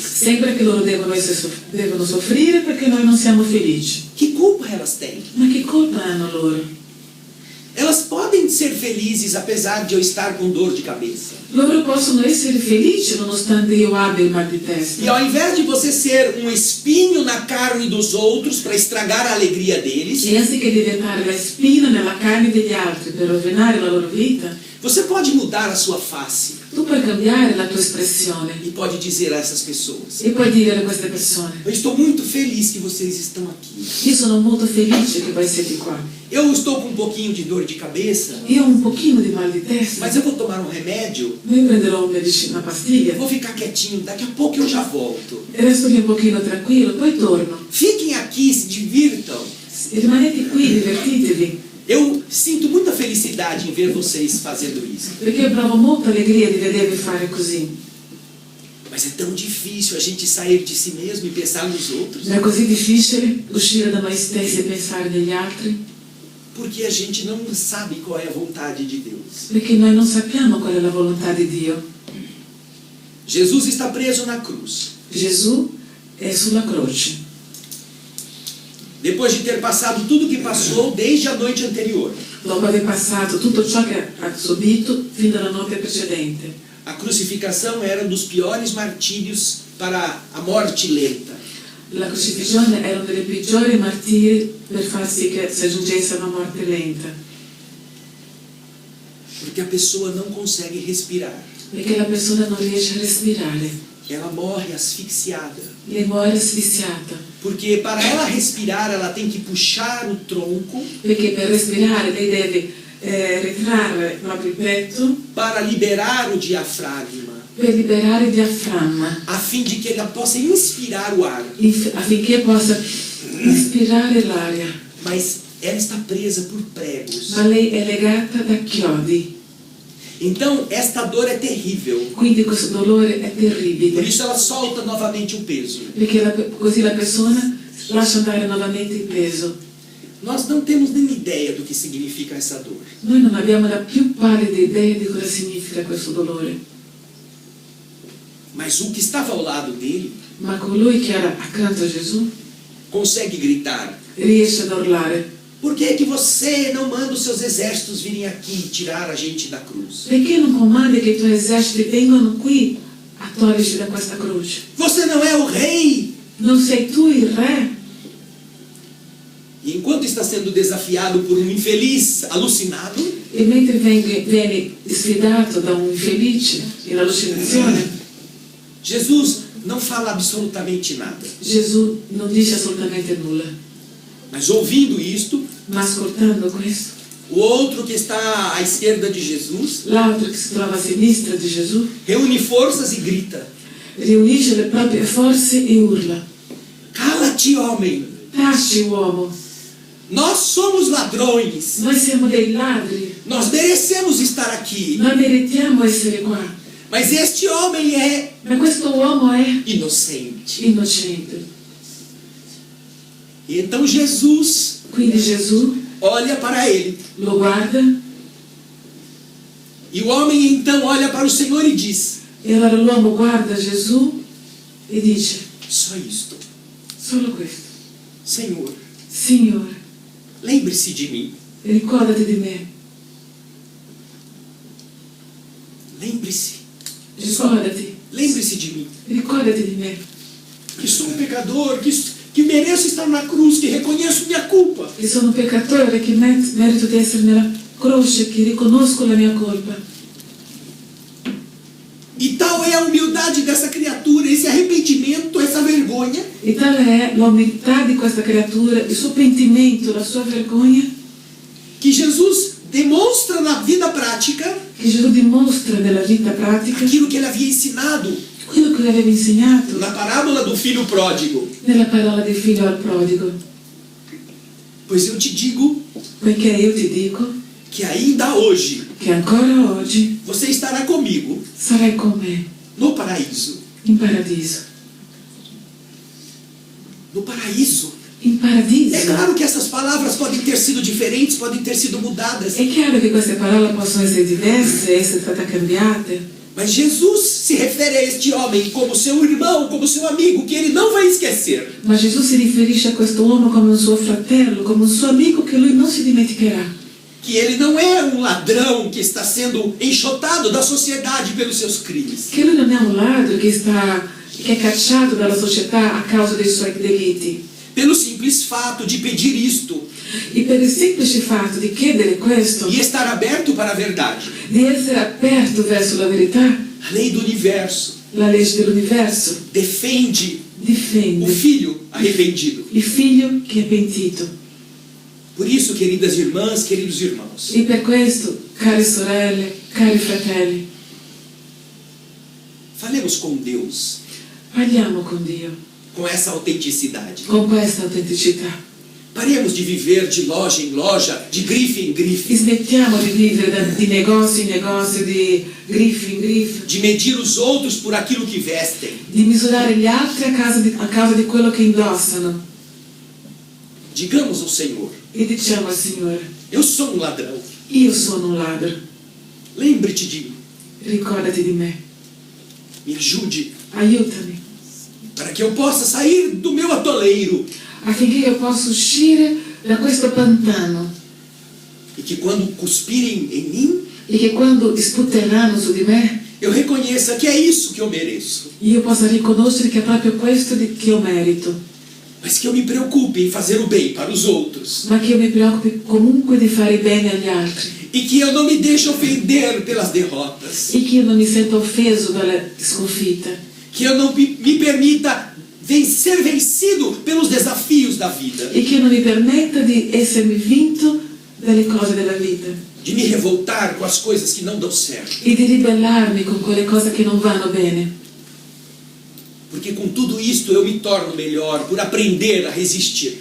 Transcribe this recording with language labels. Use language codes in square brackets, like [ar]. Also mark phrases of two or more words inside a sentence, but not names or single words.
[it] Sembra che loro devono soffrire perché noi non siamo felici. [pt] Que culpa elas têm? [it] Ma che colpa hanno loro? [pt] Elas podem ser felizes apesar de eu estar com dor de cabeça. [it] Loro possono essere felici nonostante io abbia il mal di testa. [pt] E ao invés de você ser um espinho na carne dos outros para estragar a alegria deles, [it] E anziché diventare la spina nella carne degli altri per rovinare la loro vita, [pt] você pode mudar a sua face [it] tu puoi cambiare la tua espressione [pt] e pode dizer a essas pessoas: [it] e puoi dire a queste persone: [pt] eu estou muito feliz que vocês estão aqui. [it] io sono molto felice che voi siete qua. [pt] Eu estou com um pouquinho de dor de cabeça, [it] Io ho un pochino di mal di testa, [pt] mas eu vou tomar um remédio, [it] io prenderò una pastiglia [pt] vou ficar quietinho, daqui a pouco eu já volto. [it] e resto lì un pochino tranquillo, poi torno. [pt] Fiquem aqui, se divirtam. [it] E rimanete qui, divertitevi. [pt] Eu sinto muita felicidade felicidade em ver vocês fazendo isso. [it] Perché io provo molta allegria di vedervi fare così. [pt] Mas é tão difícil a gente sair de si mesmo e pensar nos outros. [it] Ma è così difficile uscire da noi stessi e pensare negli altri? [pt] Porque a gente não sabe qual é a vontade de Deus. [it] Perché noi non sappiamo qual è la volontà di Dio. [pt] Jesus está preso na cruz. [it] Gesù è sulla croce. [pt] Depois de ter passado tudo o que passou desde a noite anterior. [it] Dopo aver passato tutto ciò che ha subito fin dalla notte precedente. [pt] A crucificação era um dos piores martírios para a morte lenta. [it] La crocifissione era uno dei peggiori martiri per far sì che si aggiungesse a una morte lenta. [pt] Porque a pessoa não consegue respirar. [it] Perché la persona non riesce a respirare. [pt] Ela morre asfixiada. [it] Lei muore asfissiata. [pt] Porque para ela respirar, ela tem que puxar o tronco [it] Perché per respirare lei deve ritrarre proprio il petto [pt] para liberar o diafragma, [it] per liberare il diaframma, [pt] a fim de que ela possa inspirar o ar. [it] affinché possa ispirare l'aria. [pt] Mas ela está presa por pregos. [it] Ma lei è legata da chiodi. [pt] Então, esta dor é terrível. [it] Quindi questo dolore è [pt] Por [it] terribile. [pt] isso ela solta novamente o peso. [it] Perché così la persona lascia andare nuovamente il peso. [pt] Nós não temos nem ideia do que significa essa dor. [it] Noi non abbiamo la più pallida idea di cosa significa questo dolore. [pt] Mas o que estava ao lado dele [it] Ma colui che era accanto a Gesù [pt] consegue gritar: [it] riesce ad urlare: [pt] por que que você não manda os seus exércitos virem aqui tirar a gente da cruz? [it] perché non comandi che i tuoi eserciti vengano qui a toglierci da questa croce? [pt] Você não é o rei? [it] Non sei tu il re? [pt] E enquanto está sendo desafiado por um infeliz alucinado, [it] E mentre viene sfidato da un infelice in allucinazione, [pt] Jesus não fala absolutamente nada. [it] Gesù non dice assolutamente nulla. [pt] Mas ouvindo isto, [it] Ma ascoltando questo, [pt] o outro que está à esquerda de Jesus [it] l'altro che si trova a sinistra di Gesù [pt] reúne forças e grita: [it] riunisce le proprie forze e urla: [pt] cala-te, homem! [it] taci uomo, [pt] Nós somos ladrões! [it] noi siamo dei ladri, [pt] Nós merecemos estar aqui! [it] noi meritiamo essere qua, [pt] Mas este homem é [it] ma questo uomo è [pt] inocente. [it] innocente. [pt] E então Jesus [it] Quindi Gesù [pt] olha para ele. [it] lo guarda [pt] E o homem então olha para o Senhor e diz: [it] e allora l'uomo guarda Gesù e dice: [pt] só isto. [it] solo questo. [pt] Senhor, [it] Signore, [pt] lembre-se de mim. [it] ricordati di me, [pt] Lembre-se. [it] ricordati, [pt] Lembre-se de mim. [it] ricordati di me, [pt] Que sou um pecador, que mereço estar na cruz, que reconheço minha culpa. [it] che sono un peccatore, che merito di essere nella croce, che riconosco la mia colpa. [pt] E tal é a humildade dessa criatura, esse arrependimento, essa vergonha, [it] E tale è l'umiltà di questa creatura, il suo pentimento, la sua vergogna, [pt] que Jesus demonstra na vida prática [it] che Gesù dimostra nella vita pratica [pt] aquilo que ele havia ensinado [it] quello che lui aveva insegnato [pt] na parábola do filho pródigo. [it] nella parola del figlio al prodigo. [pt] Pois eu te digo [it] Poiché io ti dico [pt] que ainda hoje [it] che ancora oggi [pt] você estará comigo [it] sarai con me [pt] no paraíso. [it] in paradiso. [pt] No paraíso. [it] In paradiso. [pt] É claro que essas palavras podem ter sido diferentes, podem ter sido mudadas. [it] È chiaro che queste parole possono essere diverse, essere state cambiate, [pt] Mas Jesus se refere a este homem como seu irmão, como seu amigo, que ele não vai esquecer. [it] ma Gesù si riferisce a questo uomo come un suo fratello, come un suo amico che lui non si dimenticherà. [pt] Que ele não é um ladrão que está sendo enxotado da sociedade pelos seus crimes. [it] Che lui non è un ladro che è cacciato dalla società a causa dei suoi delitti. [pt] Pelo simples fato de pedir isto [it] E per il semplice fatto di chiedere questo, [pt] e estar aberto para a verdade. [it] di essere aperto verso la verità, [pt] A lei do universo [it] la legge dell'universo [pt] defende o [it] difende [pt] filho arrependido. [it] il figlio che è pentito. [pt] Por isso, queridas irmãs, queridos irmãos, [it] E per questo, care sorelle, cari fratelli, [pt] falemos com Deus [it] parliamo con Dio [pt] com essa autenticidade. [it] con questa autenticità. [pt] Paremos de viver de loja em loja, de grife em grife. [it] Smettiamo di vivere di negozio in negozio, di griffo in griffo, [pt] De medir os outros por aquilo que vestem. [it] di misurare gli altri a causa di quello che indossano. [pt] Digamos ao Senhor: [it] E diciamo al Signore, [pt] eu sou um ladrão. [it] io sono un ladro, [pt] Lembre-te de mim. [it] ricordati di me, [pt] Me ajude [it] aiutami, [pt] para que eu possa sair do meu atoleiro. [it] affinché io possa uscire da questo pantano [pt] E que quando cuspirem em mim, [it] e che quando sputteranno su di me, [pt] eu reconheça que é isso que eu mereço. [it] io possa riconoscere che è proprio questo che io merito, [pt] Mas que eu me preocupe em fazer o bem para os outros. [it] ma che io mi preoccupi comunque di fare bene agli altri [pt] E que eu não me deixe ofender pelas derrotas. [it] e che io non mi senta offeso dalla sconfitta, [pt] Que eu não me permita ser vencido pelos desafios da vida. [it] e che io non mi permetta di essermi vinto dalle cose della vita [pt] De me revoltar com as coisas que não dão certo. [it] e di ribellarmi con quelle cose che non vanno bene, [pt] Porque com tudo isto eu me torno melhor por aprender a resistir.